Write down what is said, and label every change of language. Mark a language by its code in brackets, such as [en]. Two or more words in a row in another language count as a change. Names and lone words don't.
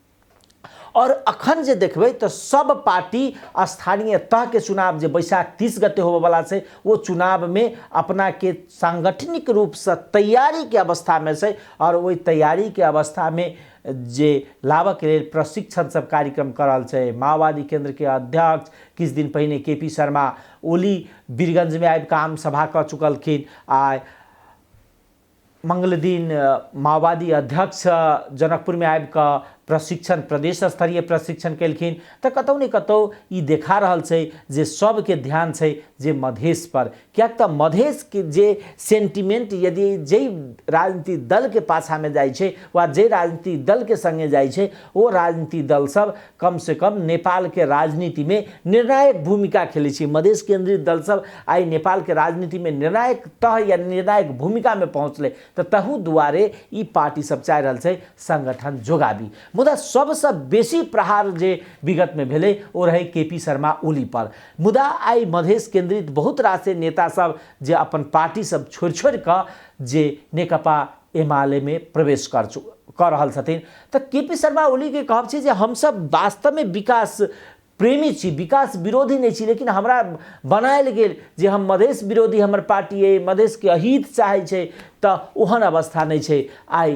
[mai] और अखन जे देखबै तो सब पार्टी स्थानीय तह के चुनाव जे बैसाख 30 गते होबे वाला छै, वो चुनाव में अपना के सांगठनिक रूप से तैयारी के अवस्था में छै और वही तैयारी के अवस्था में जे लाभक लेल प्रशिक्षण सब कार्यक्रम करल छै। माओवादी केंद्र के अध्यक्ष किछ दिन पहिने केपी शर्मा ओली बीरगंज में आबि आम सभा कर चुकलखिन, आ मंगल दिन माओवादी अध्यक्ष जनकपुर में आबि प्रशिक्षण प्रदेश स्तरीय प्रशिक्षण केलखिन त कतौ न कतौ ई देखा रहल छै जे सबके ध्यान छै जे मधेश पर, कियाक त मधेश के जे सेंटिमेंट यदि जे राजनीतिक दल के पाछा में जाइ छै वा जे राजनीतिक दल के संगे जाइ छै वो राजनीतिक दल सब कम से कम नेपाल के राजनीति में निर्णायक भूमिका खेलै छै। मधेश केंद्रित दल सब आई नेपाल के राजनीति में निर्णायक तह या निर्णायक भूमिका में पहुँचले त तहु दुआरे ई पार्टी सब चाहि रहल छै संगठन जोगाबी। मुदा सबसे बेसी प्रहार जे विगत में भेले ओ रहे केपी शर्मा ओली पर। मुदा आई मधेश केंद्रित बहुत रास नेता सब जे अपन पार्टी सब छोड़ कर जे नेकपा एमाले में प्रवेश कर रहल छथिन त केपी शर्मा ओली के कहब छै जे हम सब वास्तव में विकास प्रेमी छी, विकास विरोधी नहीं छी, लेकिन हमरा बनायल गेल जे हम मधेश विरोधी हमर पार्टी है, मधेश के अहित चाहे छै त ओहन अवस्था नहीं छै आई।